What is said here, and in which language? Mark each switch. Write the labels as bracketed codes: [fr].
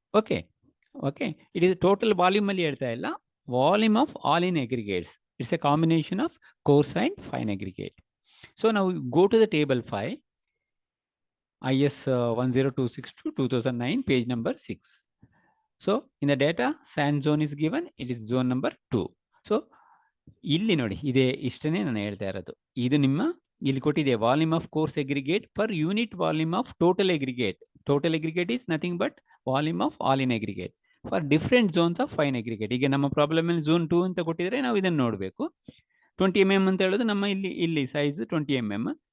[en] okay, okay, it is total volume [kn] ಅಲ್ಲಿ ಹೇಳ್ತಾ ಇಲ್ಲ, [en] Volume of all in aggregates. It's a combination of coarse and fine aggregate. So ನಾವು go to the table 5, IS 10262/2009, page number 6. So in the data, sand zone is given, it is zone number 2. [kn] So ಇಲ್ಲಿ ನೋಡಿ, ಇದೇ ಇಷ್ಟನೇ ನಾನು ಹೇಳ್ತಾ ಇರೋದು. ಇದು ನಿಮ್ಮ ಇಲ್ಲಿ ಕೊಟ್ಟಿದೆ [en] Volume of coarse aggregate per unit volume of total aggregate. Total aggregate is nothing but volume of all in aggregate for different zones of fine aggregate. [kn] ಈಗ ನಮ್ಮ ಪ್ರಾಬ್ಲಮ್ ಅಲ್ಲಿ ಝೋನ್ 2 ಅಂತ ಕೊಟ್ಟಿದ್ರೆ ನಾವು ಇದನ್ನು ನೋಡಬೇಕು. 20 mm ಅಂತ ಹೇಳೋದು ನಮ್ಮ ಇಲ್ಲಿ ಸೈಜ್ 20 mm.